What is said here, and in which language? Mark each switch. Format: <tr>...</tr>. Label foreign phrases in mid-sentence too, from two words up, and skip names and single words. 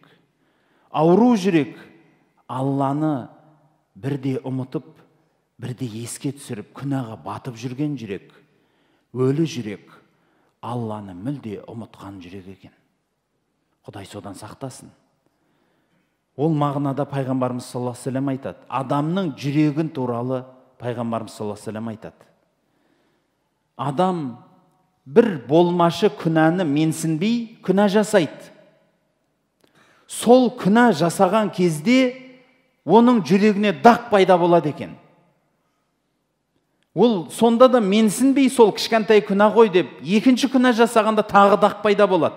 <kk>Ауру жүрек, Алланы бірде ұмытып, бірде еске түсіріп, күнәға батып жүрген жүрек. Өлі жүрек, Алланы мүлде ұмытқан жүрек екен. Құдай содан сақтасын. Ол мағынада пайғамбарымыз</kk> <ar>صلى الله عليه وسلم</ar> <kk>айтады. Адамның жүрегін туралы пайғамбарымыз</kk> <ar>صلى الله عليه وسلم</ar> <kk>айтады. Адам бір болмашы күнәні менсінбей күнә жасайды. Сол күнә жасаған кезде оның жүрегіне дақ пайда болады екен. Ол сонда да менсінбей сол кішкентай күнә ғой деп, екінші күнә жасағанда тағы дақ пайда болады.</kk>